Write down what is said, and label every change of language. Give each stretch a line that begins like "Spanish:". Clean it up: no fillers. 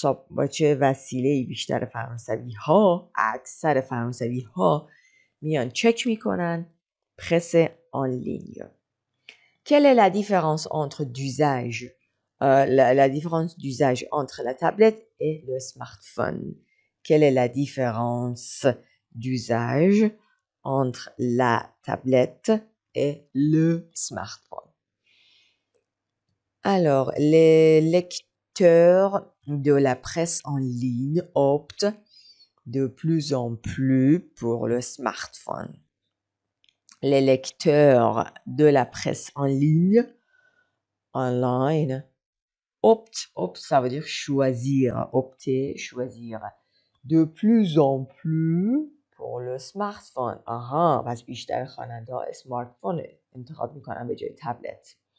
Persian: با چه وسیله بیشتر فرانسوی ها، اکثر فرانسوی ها میان چک میکنن پرس
French: en ligne. Quelle est la différence entre d'usage la différence d'usage entre la tablette et le smartphone? Quelle est la différence d'usage entre la tablette et le smartphone? Alors, les lecteurs de la presse en ligne optent de plus en plus pour le smartphone. Les lecteurs de la presse en ligne, online, optent, ça veut dire choisir, opter, choisir. De plus en plus pour le smartphone.
Persian: پس بیشتر خواننده ها اسمارتفون انتخاب میکنن به جای تبلت.